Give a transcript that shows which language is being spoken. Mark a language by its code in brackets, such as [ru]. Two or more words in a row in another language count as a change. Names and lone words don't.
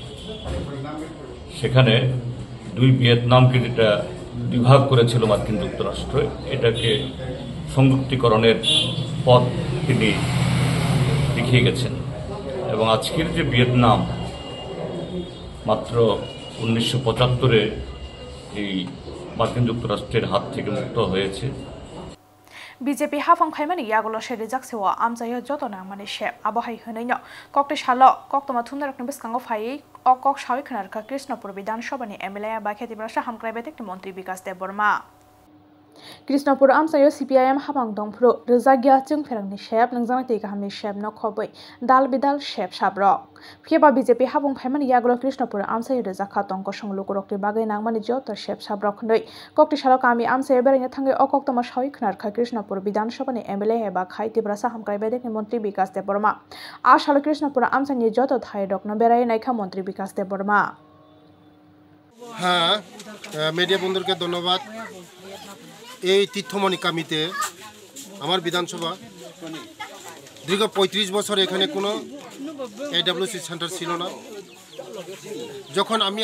[bn] সেখানে দুই ভিয়েতনামকে যেটা বিভাগ করেছিল মার্কিন যুক্তরাষ্ট্র এটাকে সংযুক্তিকরণের পথ তিনি দেখিয়ে গেছেন এবং আজকের যে ভিয়েতনাম মাত্র 1975-এ এই মার্কিন যুক্তরাষ্ট্রের হাত থেকে মুক্ত হয়েছে [trp] BJP hafang khaimani yagulo sheri jaksewa amjayo jotona mani shep abohai hneino kokte shalo koktoma thundarakni biskango phai o kok shawi khnarka Krishnapur Bidhan Sabha ni MLA ba kheti brasha hamkrai betekni mantri Bikas Debbarma Krishnapur amsayo CPIM habang dongphro rizagya chungferangni shep nangjangai tei gahamni shep no khoboi dal bidal shep sabrok pheba BJP habang khaimani yagulo Krishnapur amsayo rizakha tongko songlukurokni bagai nangmani jotor shep sabrok hnoi kokti shalo kami amsayo beraina thangai o koktoma shawi khnarka Krishnapur Bidhan Sabha ni MLA ba khai tei brasha hamkrai betekni mantri Bikas Debbarma a shalo Krishnapur amsani joto thai rokno berai naikha mantri Bikas Debbarma [bn] হ্যাঁ মিডিয়া বন্ধুকে ধন্যবাদ এই তীর্থমণি কামিতে আমার বিধানসভা দীর্ঘ ৩৫ বছর এখানে কোনো [en] AWC center [bn] ছিল না যখন আমি